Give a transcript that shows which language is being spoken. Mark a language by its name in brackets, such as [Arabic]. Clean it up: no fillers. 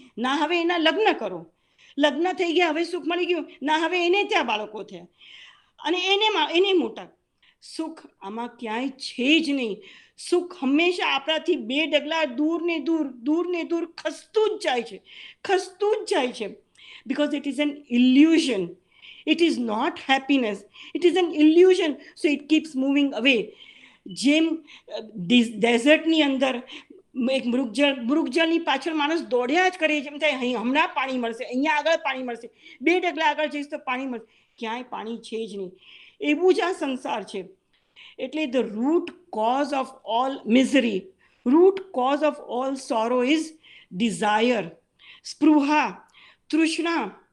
[Gujarati] ના, હવે એના લગ્ન કરો. લગ્ન થઈ ગયા, હવે સુખ મળી ગયું. ના, હવે એને ત્યાં બાળકો થયા અને એને મોટા. સુખ આમાં ક્યાંય છે જ નહીં. સુખ હંમેશા આપણાથી 2 ડગલા દૂર ને દૂર ખસતું જ જાય છે, ખસતું જ જાય છે. [English] because it is an illusion. It is not happiness. It is an illusion. So it keeps moving away. [Gujarati] જેમ ડેઝર્ટની અંદર એક મૃગજળની પાછળ માણસ દોડ્યા જ કરે, જેમ થાય અહીં હમણાં પાણી મળશે, અહીંયા આગળ પાણી મળશે, 2 ડગલા આગળ જઈશ તો પાણી મળશે. ક્યાંય પાણી છે જ નહીં. એવું જ આ સંસાર છે. એટલે [English] the root cause of all misery, root cause of all sorrow is desire, [Gujarati] સ્પૃહા, Trishna.